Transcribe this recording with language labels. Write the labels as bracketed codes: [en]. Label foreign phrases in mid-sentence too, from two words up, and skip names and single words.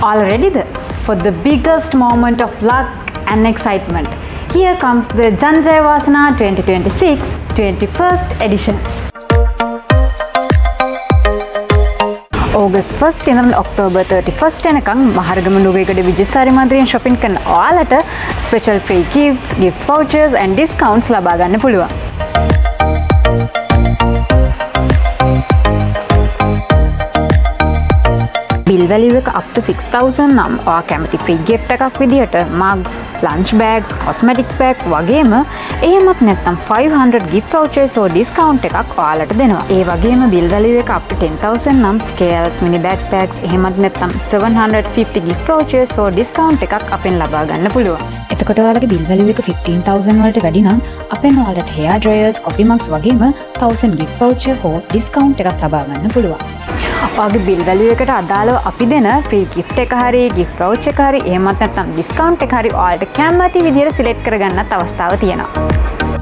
[en] All ready for the biggest moment of luck and excitement. Here comes the Janjay Vasana 2026 21st edition. [si] August 1st ඉඳන් October 31st වෙනකන් මහරගම නුගේගොඩ විජේසාරි මන්දිරයෙන් shopping කරන ඔයාලට [en] special free gifts, gift vouchers and discounts [si] ලබා ගන්න පුළුවන්. [en] bill value [si] එක [en] up to 6000 [si] නම් ඔයා කැමති [en] free gift [si] එකක් විදිහට [en] mugs, lunch bags, cosmetics bag [si] වගේම එහෙමත් නැත්නම් [en] 500 gift vouchers or discount [si] එකක් ඔයාලට දෙනවා. ඒ වගේම [en] bill value [si] එක [en] up to 10000 [si] නම් [en] scales, mini backpacks [si] එහෙමත් නැත්නම් [en] 750 gift vouchers or discount [si] එකක් අපෙන් ලබා ගන්න පුළුවන්. එතකොට ඔයාලගේ [en] bill value [si] එක 15000 වලට වැඩි නම් අපෙන් ඔයාලට [en] hair dryers, coffee mugs [si] වගේම [en] 1000 gift voucher or discount [si] එකක් ලබා ගන්න පුළුවන්. ඔයාගේ [en] bill value [si] එකට අදාළව අපි දෙන [en] free gift [si] එක හරි [en] gift voucher [si] එක හරි එහෙමත් නැත්නම් discount එක හරි ඔයාලට කැමති විදිහට select කරගන්නත් අවස්ථාව තියෙනවා.